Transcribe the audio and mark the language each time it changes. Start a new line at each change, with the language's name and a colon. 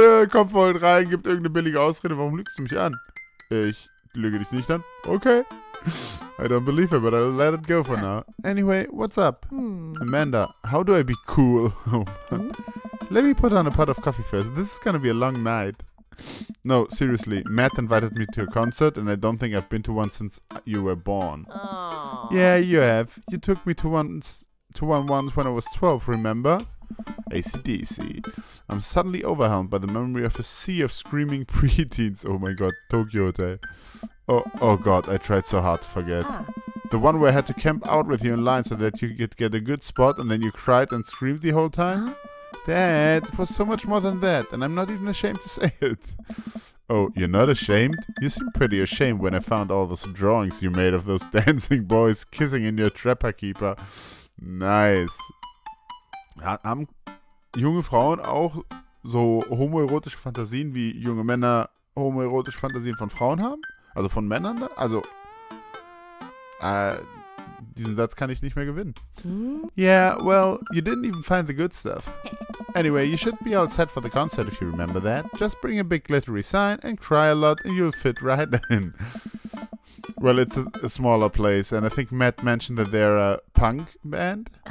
German: Kommt voll rein, gibt irgendeine billige Ausrede. Warum lügst du mich an? Ich lüge dich nicht an. Okay.
English: I don't believe it, but I'll let it go for now. Anyway, what's up? Amanda, how do I be cool? Let me put on a pot of coffee first. This is gonna be a long night. No, seriously, Matt invited me to a concert and I don't think I've been to one since you were born. Aww. Yeah, you have. You took me to one once when I was 12, remember? AC/DC. I'm suddenly overwhelmed by the memory of a sea of screaming preteens. Oh my god, Tokyo Hotel. Oh god, I tried so hard to forget. The one where I had to camp out with you in line so that you could get a good spot and then you cried and screamed the whole time? Dad, it was so much more than that, and I'm not even ashamed to say it. Oh, you're not ashamed? You seemed pretty ashamed when I found all those drawings you made of those dancing boys kissing in your Trapper Keeper. Nice.
German: Haben junge Frauen auch so homoerotische Fantasien, wie junge Männer homoerotische Fantasien von Frauen haben? Also von Männern da? Also, diesen Satz kann ich nicht mehr gewinnen.
English: Yeah, well, you didn't even find the good stuff. Anyway, you should be all set for the concert if you remember that. Just bring a big glittery sign and cry a lot and you'll fit right in. Well, it's a smaller place, and I think Matt mentioned that they're a punk band.